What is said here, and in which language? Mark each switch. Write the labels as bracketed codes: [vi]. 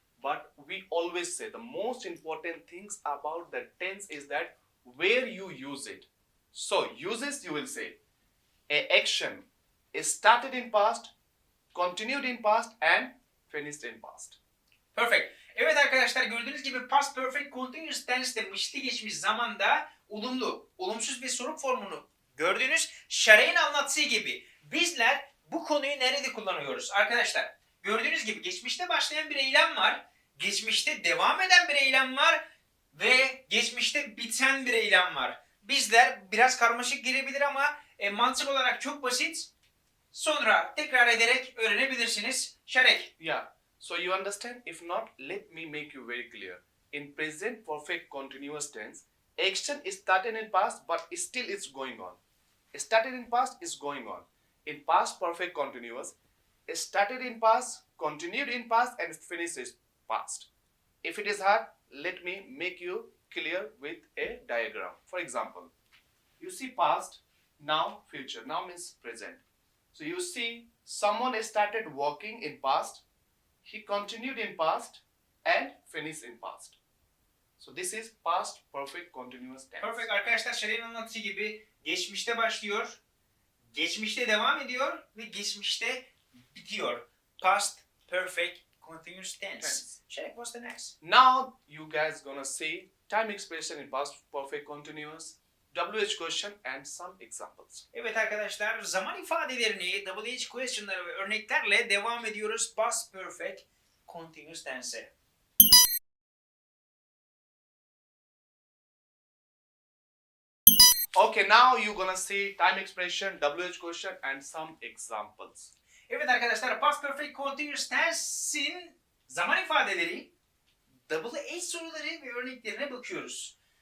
[en] But we always say the most important things about the tense is that where you use it. So uses you will say a action is started in past, continued in past and finished in past. Perfect. [tr] Evet arkadaşlar, gördüğünüz gibi past perfect continuous tense'de mişli geçmiş zamanda olumlu, olumsuz ve soru formunu gördüğünüz Şare'nin anlattığı gibi bizler bu konuyu nerede kullanıyoruz? Arkadaşlar gördüğünüz gibi geçmişte başlayan bir eylem var, geçmişte devam eden bir eylem var ve geçmişte biten bir eylem var. Bizler biraz karmaşık gelebilir ama mantık olarak çok basit. Sonra tekrar ederek öğrenebilirsiniz. Şarek. [en] Yeah. So you understand? If not, let me make you very clear. In present perfect continuous tense, action is started in past but still it's going on. Started in past is going on. In past perfect continuous, started in past, continued in past and finished in past. If it is hard, let me make you clear with a diagram. For example, you see past, now future. Now means present. So you see someone started walking in past, he continued in past and finished in past. So this is past perfect continuous tense. [tr] Perfect arkadaşlar, Şare'nin anlattığı gibi geçmişte başlıyor, geçmişte devam ediyor ve geçmişte bitiyor. [en] Past perfect continuous tense. Şarek, what's the next? Now you guys gonna see time expression in past perfect continuous, WH question and some examples. [tr] Evet arkadaşlar, zaman ifadelerini, WH question'ları ve örneklerle devam ediyoruz past perfect continuous tense'e. [en] Okay, now you're gonna see time expression, WH question and some examples. [tr] Evet arkadaşlar, past perfect continuous tense'in zaman ifadeleri, double H soruları ve örneklerine bakıyoruz.